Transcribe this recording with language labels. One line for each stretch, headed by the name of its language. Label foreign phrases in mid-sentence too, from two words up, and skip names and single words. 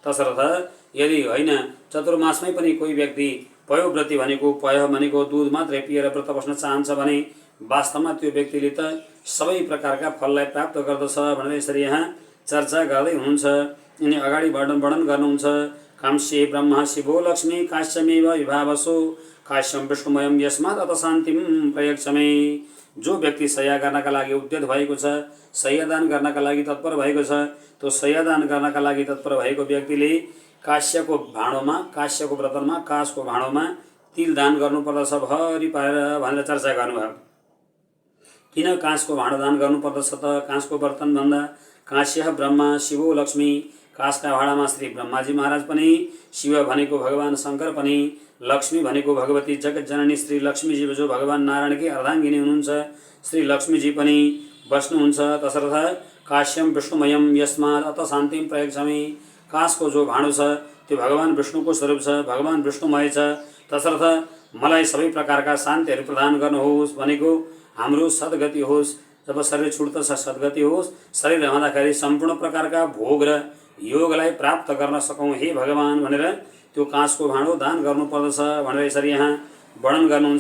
Nepali: तसर्थ यदि होइन चतुर्मासमै पनि कोही व्यक्ति पयोव्रती भनेको पय भनेको दुध मात्रै पिएर व्रत बस्न चाहन्छ भने वास्तवमा त्यो व्यक्तिले त सबै प्रकारका फललाई प्राप्त गर्दछ भनेर यसरी यहाँ चर्चा गर्दै हुनुहुन्छ। यिनी अगाडि वर्णन गर्नुहुन्छ।
Sanskrit: कांस्ये ब्रह्मा शिवो लक्ष्मी काश्यमेव विभावसो काश्यम विष्णुमयम यस्मात् अत शान्तिम प्रयक्षमे।
Nepali: जो व्यक्ति शय्या गर्नका लागि उद्यत भएको छ, शय्यादान गर्नका लागि तत्पर भएको छ, त्यो शय्यादान गर्नका लागि तत्पर भएको व्यक्तिले काश्यको भाँडोमा, काश्यको व्रतनमा, काशको भाँडोमा तिल दान गर्नुपर्दछ भरि पारेर भनेर चर्चा गर्नुभयो। किन काँसको भाँडो दान गर्नुपर्दछ त? काँसको बर्तन भन्दा
Sanskrit: काश्य ब्रह्मा शिवो लक्ष्मी,
Nepali: काँसका भाँडामा श्री ब्रह्माजी महाराज पनि, शिव भनेको भगवान शङ्कर पनि, लक्ष्मी भनेको भगवती जगत जननी श्री लक्ष्मीजी जो भगवान नारायणकी अर्धाङ्गिनी हुनुहुन्छ, श्री लक्ष्मीजी पनि बस्नुहुन्छ।
Sanskrit: तसर्थ काश्यम विष्णुमयम यस्मात् अत शान्तिम प्रयक्षमे।
Nepali: काँसको जो भाँडो छ त्यो भगवान विष्णुको स्वरूप छ, भगवान विष्णुमय छ। तसर्थ मलाई सबै प्रकारका शान्तिहरू प्रदान गर्नुहोस् भनेको हाम्रो सद्गति होस्। जब शरीर छुट्दछ सद्गति होस्, शरीर रहँदाखेरि सम्पूर्ण प्रकारका भोग र योगलाई प्राप्त गर्न सकौँ हे भगवान भनेर त्यो काँसको भाँडो दान गर्नुपर्दछ भनेर यसरी यहाँ वर्णन गर्नुहुन्छ।